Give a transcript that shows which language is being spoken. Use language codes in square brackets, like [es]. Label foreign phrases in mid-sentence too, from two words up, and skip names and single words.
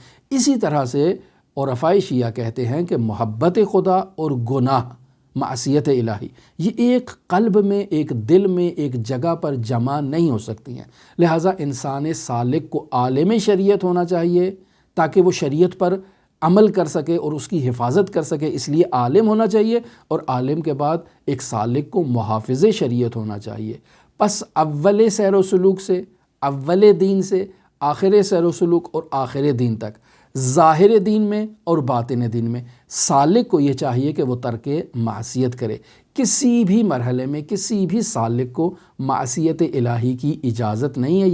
[ur] اسی طرح سے عرفاء شیعہ کہتے ہیں کہ محبت خدا اور گناہ معصیت الہی یہ ایک قلب میں، ایک دل میں، ایک جگہ پر جمع نہیں ہو سکتی ہیں۔ لہٰذا انسان سالک کو عالم شریعت ہونا چاہیے تاکہ وہ شریعت پر عمل کر سکے اور اس کی حفاظت کر سکے، اس لیے عالم ہونا چاہیے، اور عالم کے بعد ایک سالک کو محافظ شریعت ہونا چاہیے۔ پس اول سیر و سلوک سے، اول دین سے آخر سیر و سلوک اور آخر دین تک، ظاہر دین میں اور باطن دین میں سالک کو یہ چاہیے کہ وہ ترک معصیت کرے۔ کسی بھی مرحلے میں کسی بھی سالک کو معصیت الہی کی اجازت نہیں ہے۔